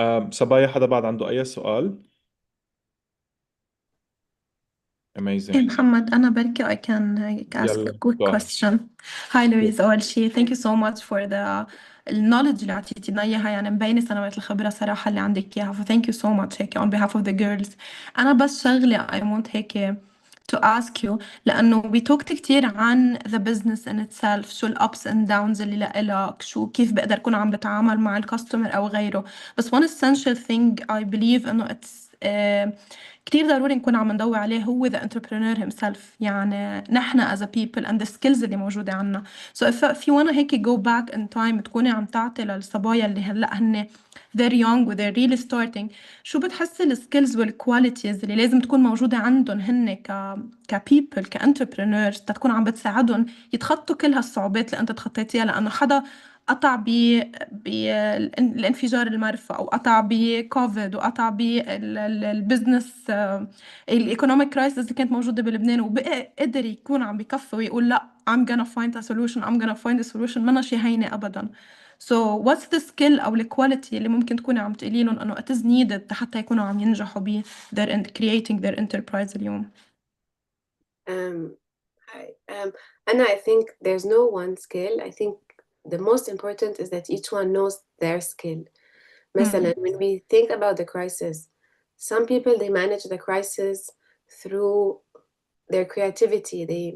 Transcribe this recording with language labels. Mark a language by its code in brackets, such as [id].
[ar] صبايا حدا بعد عنده أي سؤال؟ [en] Amazing. محمد [ar] أنا بركي [en] I can ask a [ar] يلا [en] quick go ahead. question. Hi Louise, [ar] أول شيء [en] thank you so much for the knowledge [ar] اللي عطيتينا إياها، يعني مبينة سنوات الخبرة صراحة اللي عندك إياها، [en] ف thank you so much [ar] هيك [en] on behalf of the girls. [ar] أنا بس شغلة [en] I want [ar] هيك [en] to ask you، [ar] لأنه [en] we talked [ar] كتير عن [en] the business in itself، [ar] شو ال [en] ups and downs [ar] اللي لإلك، كيف بقدر أكون عم بتعامل مع الكاستمر أو غيره. بس [en] one essential thing I believe [ar] إنه [en] it's [ar] كتير ضروري نكون عم ندور عليه هو [en] the entrepreneur himself، [ar] يعني نحن [en] as a people and the skills [ar] اللي موجودة عنا. [en] So if you wanna [ar] هيك [en] go back in time [ar] تكوني عم تعطي للصبايا اللي هلأ هن [en] they're young [ar] و [en] they're really starting، [ar] شو بتحسي السكيلز والكواليتيز اللي لازم تكون موجودة عندهم هن ك people ك entrepreneurs تكون عم بتساعدهم يتخطوا كل هالصعوبات اللي انت تخطيتيها؟ لأنه حدا قطع بالانفجار المرفأ، وقطع بكوفيد، وقطع بالبزنس الايكونوميك كرايسيس اللي كانت موجودة بلبنان، وبقى قدر يكون عم بكفي ويقول لا [en] I'm gonna find a solution, I'm gonna find a solution. [ar] منا شي هينة أبدا. [en] So what's the skill [ar] أو الكواليتي اللي ممكن تكوني عم تقولي لهم إنه [en] it is needed [ar] حتى يكونوا عم ينجحوا ب [en] creating their enterprise [ar] اليوم؟ [en] Um, I think there's no one skill. I think the most important is that each one knows their skill. [ar] مثلا, [en] when we think about the crisis, some people, they manage the crisis through their creativity.